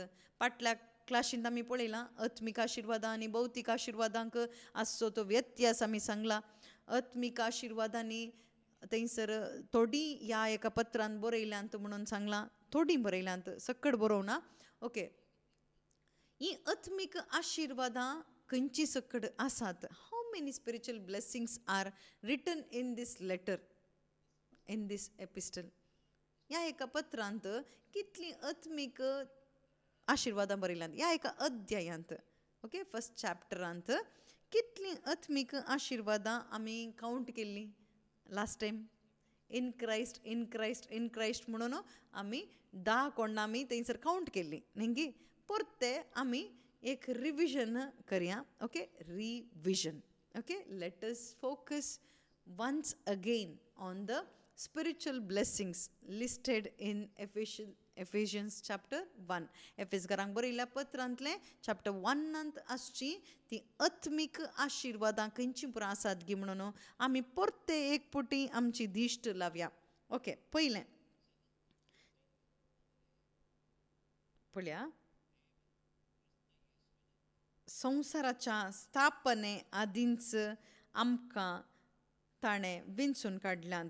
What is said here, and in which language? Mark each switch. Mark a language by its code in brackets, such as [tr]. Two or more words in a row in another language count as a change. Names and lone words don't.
[kok] फाटल्या क्लासींत आमी पळयलां आत्मीक आशिर्वादां आनी भौतीक आशिर्वादांक आसचो तो व्यत्यास आमी सांगला. आत्मीक आशिर्वादांनी थंयसर थोडीं ह्या एका पत्रांत बरयल्यांत म्हणून सांगलां. थोडीं बरयल्यांत सकट बरोवना. ओके ही आत्मिक आशिर्वादां खंयची सकड आसात. [en] How many spiritual blessings are written in this letter, in this epistle. [kok] ह्या एका पत्रांत कितली आत्मिक आशिर्वादां बरयल्यांत. ह्या एका अध्यायांत, ओके, फर्स्ट चॅप्टरांत कितली आत्मिक आशिर्वादां आमी कावंट केल्ली [en] last time. In Christ, in Christ, in Christ [kok] म्हणून आमी 10 कोण आमी थंयसर कावंट केल्ली न्ही. परते आमी एक रिविजन करया. ओके, रिविजन. [en] Okay, let us focus once again on the spiritual blessings listed in Ephesians chapter 1. [kok] एफेसकारांक बरयल्ल्या पत्रांतले चॅप्टर 1 आसची ती आत्मिक आशिर्वादां खंयची पुराय आसात गी म्हणून आमी परते एक पुटी आमची दिश्ट लावया. ओके, पयलें पळया, संवसाराच्या स्थापने आदींच आमकां ताणें विंचून काडल्यांत.